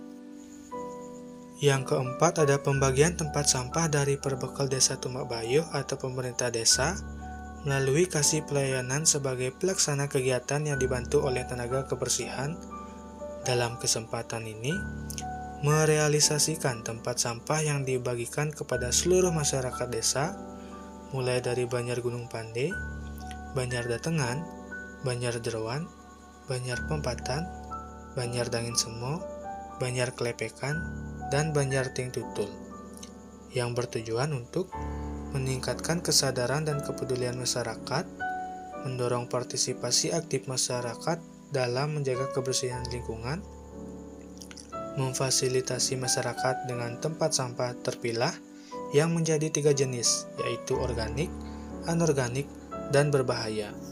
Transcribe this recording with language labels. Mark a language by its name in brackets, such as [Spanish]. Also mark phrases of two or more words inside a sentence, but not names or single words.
[Indonesian] Yang keempat ada pembagian tempat sampah dari Perbekal Desa Tumak Bayuh atau pemerintah desa melalui kasih pelayanan sebagai pelaksana kegiatan yang dibantu oleh tenaga kebersihan. Dalam kesempatan ini, merealisasikan tempat sampah yang dibagikan kepada seluruh masyarakat desa, mulai dari Banjar Gunung Pande, Banjar Datengan, Banjar Jeroan, Banjar Pempatan, Banjar Dangin Semo, Banjar Kelepekan, dan Banjar Ting Tutul, yang bertujuan untuk meningkatkan kesadaran dan kepedulian masyarakat, mendorong partisipasi aktif masyarakat dalam menjaga kebersihan lingkungan, memfasilitasi masyarakat dengan tempat sampah terpilah yang menjadi 3 jenis, yaitu organik, anorganik, dan berbahaya.